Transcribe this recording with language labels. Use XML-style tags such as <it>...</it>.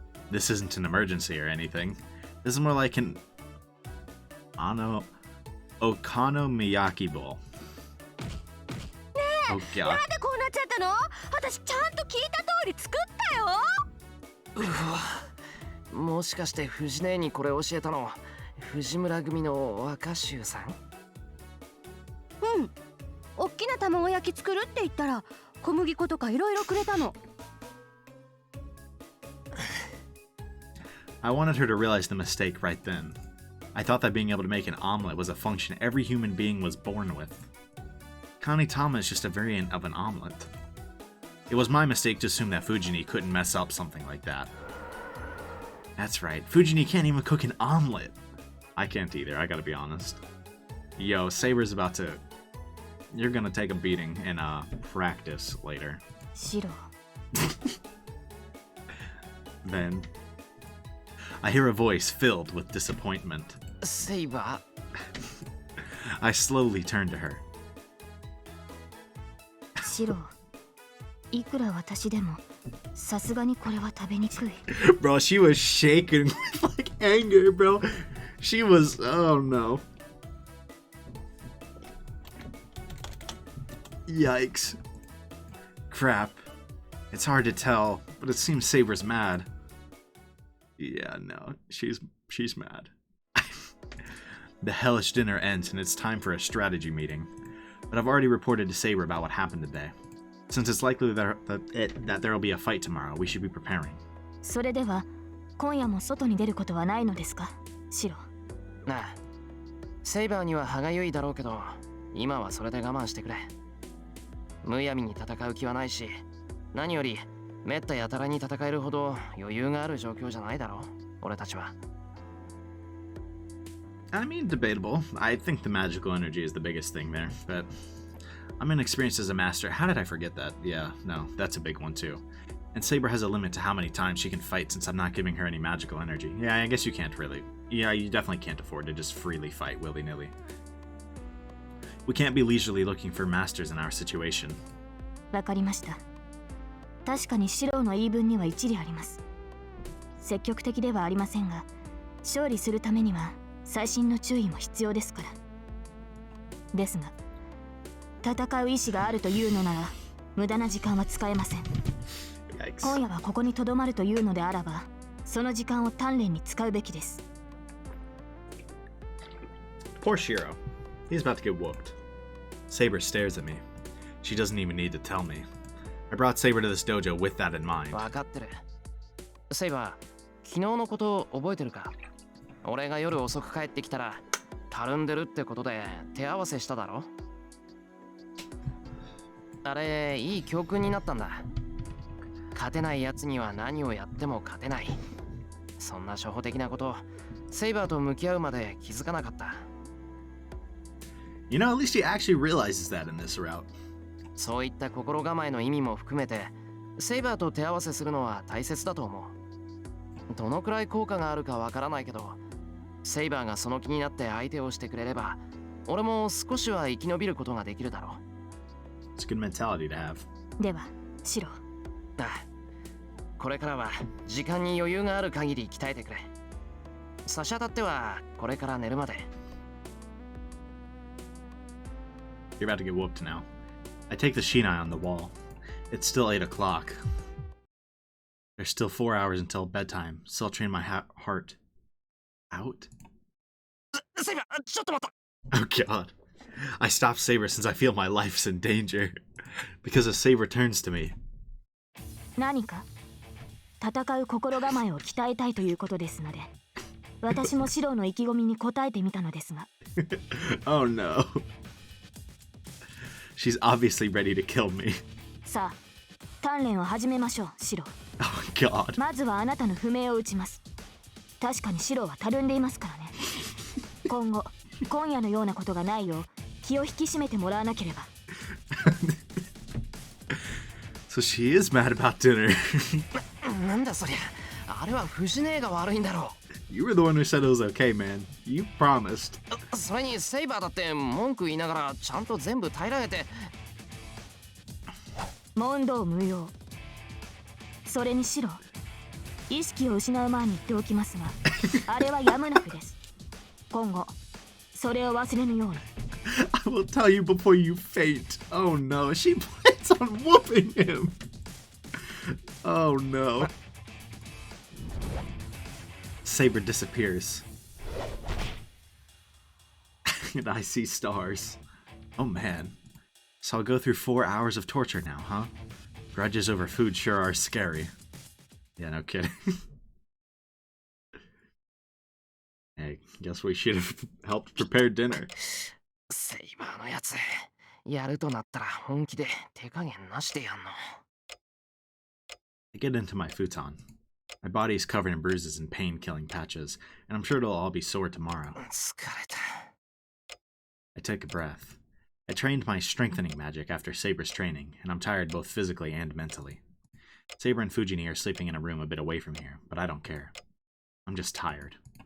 <en>This isn't an emergency or anything. This is more like an okonomiyaki bowl. Oh god.</en> <ja>なんでこうなっちゃったの？私ちゃんと聞いた通り作ったよ。うわ、もしかして藤姉にこれ教えたの藤村組の若衆さん？うん。おっきな卵焼き作るって言ったら小麦粉とかいろいろくれたの。</ja> <en>I wanted her to realize the mistake right then. I thought that being able to make an omelet was a function every human being was born with. Kanitama is just a variant of an omelet. It was my mistake to assume that Fujini couldn't mess up something like that. That's right, Fujini can't even cook an omelet. I can't either, I gotta be honest. Yo, Saber's about to... You're gonna take a beating in practice later.</en> <ja>シロ。</ja> <en>Then, I hear a voice filled with disappointment.</en> <ja>セイバ</ja> <en>I slowly turn to her.</en> <ja>シロ、いくら私でもさすがにこれは食べにくい。</ja> <en>Bro, she was shaking with like anger, bro. She was, oh no. Yikes. Crap. It's hard to tell, but it seems Saber's mad. Yeah, no, she's mad. The hellish dinner ends and it's time for a strategy meeting. But I've already reported to Saber about what happened today. Since it's likely that there will be a fight tomorrow, we should be preparing.</en> <ja>それでは今夜も外に出ることはないのですか、シロ。なあ、セイバーには歯がゆいだろうけど、今はそれで我慢してくれ。むやみに戦う気はないし、何よりめったやたらに戦えるほど余裕がある状況じゃないだろう、俺たちは。</ja> <en>I mean, debatable. I think the magical energy is the biggest thing there, but I'm inexperienced as a master. How did I forget that? Yeah, no, that's a big one too. And Saber has a limit to how many times she can fight since I'm not giving her any magical energy. Yeah, I guess you can't really. Yeah, you definitely can't afford to just freely fight willy-nilly. We can't be leisurely looking for masters in our situation.</en> <ja>わかりました。確かにシロの言い分には一理あります。積極的ではありませんが、勝利するためには細心の注意も必要ですから。ですが、戦う意志があるというのなら無駄な時間は使えません。今夜はここに留まるというのであらば、その時間を鍛錬に使うべきです。</ja> <en>Poor Shiro. He's about to get whooped. Saber stares at me. She doesn't even need to tell me. I brought Saber to this dojo with that in mind.</en> <ja>わかってる。セイバー、昨日のこと覚えてるか？俺が夜遅く帰ってきたら、たるんでるってことで手合わせしただろ？あれ、いい教訓になったんだ。勝てないやつには何をやっても勝てない。そんな初歩的なこと、セイバーと向き合うまで気づかなかった。</ja> <en>You know, at least he actually realizes that in this route.</en> <ja>そういった心構えの意味も含めて、セイバーと手合わせするのは大切だと思う。どのくらい効果があるかわからないけど、セイバーがその気になって相手をしてくれれば、俺も少しは生き延びることができるだろう。</ja> <en>It's a good mentality to have.</en> <ja>では、シロ。ああ、これからは時間に余裕がある限り鍛えてくれ。差し当たってはこれから寝るまで。</ja> <en>You're about to get whooped now. I take the shinai on the wall. It's still 8 o'clock. There's still 4 hours until bedtime, so I'll train my heart out.</en> <ja>セイバー、ちょっと待った。</ja> <en>Oh god. I stop Saber since I feel my life's in danger. Because a Saber turns to me.</en> <ja>何か戦う心構えを鍛えたいということですので、私もシロの意気込みに応えてみたのですが。</ja> <en>Oh no. She's obviously ready to kill me.</en> <ja>さあ、鍛錬を始めましょう、シロ。</ja> <en>Oh god.</en> <ja>まずはあなたの不明を打ちます。確かにシロはたるんでいますからね。今夜のようなことがないよう気を引き締めてもらわなければ。</ja> <en>So she is mad about dinner.</en> <ja>なんだそりゃ、あれは藤姉が悪いんだろう。</ja> <en>You were the one who said it was okay, man. You promised.</en> <ja>それにセイバーだって文句言いながらちゃんと全部平らげて。問答無用。それにシロ、意識を失う前に言っておきますが、あれはやむなくです。今後それを忘れぬように。</ja> <en>I will tell you before you faint. Oh no, she plans on whooping him. Oh no. Saber disappears. And I see stars. Oh man. So I'll go through 4 hours of torture now, huh? Grudges over food sure are scary. Yeah, no kidding. Hey, guess we should have helped prepare dinner.</en> <ja>セイバーのやつ、やるとなったら本気で手加減なしでやんの。</ja> <en>I get into my futon. My body is covered in bruises and pain-killing patches, and I'm sure it'll all be sore tomorrow.</en> <ja>疲れた。</ja> <en>I take a breath. I trained my strengthening magic after Saber's training, and I'm tired both physically and mentally. Saber and Fujini are sleeping in a room a bit away from here, but I don't care. I'm just tired.</en>